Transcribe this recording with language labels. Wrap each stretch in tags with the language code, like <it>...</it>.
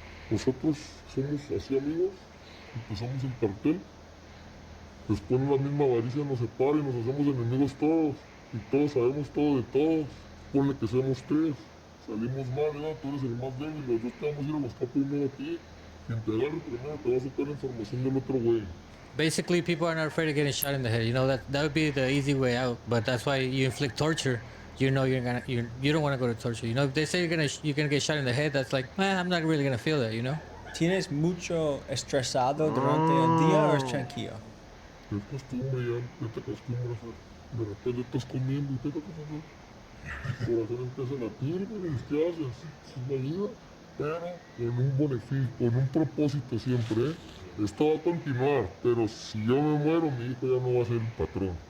<es>Nosotros somos así amigos, empezamos el cartel, después la misma avaricia nos separa y nos hacemos enemigos todos, y todos sabemos todo de todos. Ponle que seamos tres, salimos mal, ¿verdad? Tú eres el más débil, los dos te vamos a ir a buscar primero a ti, quien te agarre primero te va a sacar la información del otro güey.</es> <en>Basically, people are not afraid of getting shot in the head. You know that would be the easy way out. But that's why you inflict torture. You know you don't want to go to torture. You know if they say you're gonna get shot in the head, that's like, man, I'm not really gonna feel that. You know.</en> <es>¿Tienes mucho estresado durante el día o es tranquilo? Es costumbre ya te acostumbras de repente estás comiendo y te toca comer. El corazón empieza a latir, ¿qué haces? Es la vida, pero con un beneficio, con un propósito siempre, Esto va a continuar, pero si yo me muero, mi hijo ya no va a ser el patrón.</es>